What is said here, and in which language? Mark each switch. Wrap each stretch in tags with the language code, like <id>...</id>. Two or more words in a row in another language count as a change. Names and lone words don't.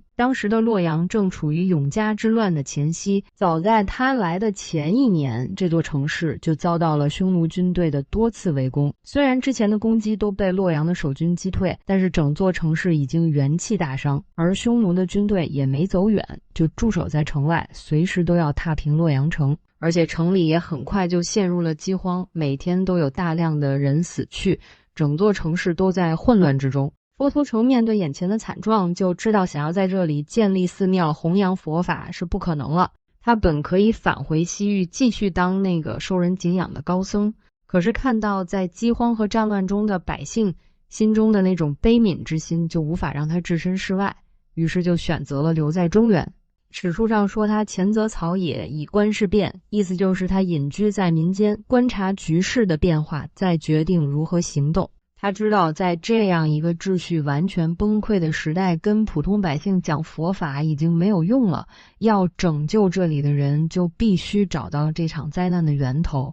<zh>當時的洛陽正處於永嘉之亂的前夕，早在他來的前1年，這座城市就遭到了匈奴軍隊的多次圍攻。雖然之前的攻擊都被洛陽的守軍擊退，但是整座城市已經元氣大傷，而匈奴的軍隊也沒走遠，就駐守在城外，隨時都要踏平洛陽城。而且城裡也很快就陷入了饥荒，每天都有大量的人死去，整座城市都在混亂之中。佛图澄面对眼前的慘狀，就知道想要在這裡建立寺廟弘揚佛法是不可能了。他本可以返回西域繼續當那個受人敬仰的高僧，可是看到在饑荒和戰亂中的百姓，心中的那種悲憫之心就無法讓他置身事外，於是就選擇了留在中原。史書上說他潛則草野，以觀世變，意思就是他隱居在民間，觀察局勢的變化，再決定如何行動。他知道在這樣一個秩序完全崩潰的時代，跟普通百姓講佛法已經沒有用了，要拯救這裡的人，就必須找到這場災難的源頭。</zh>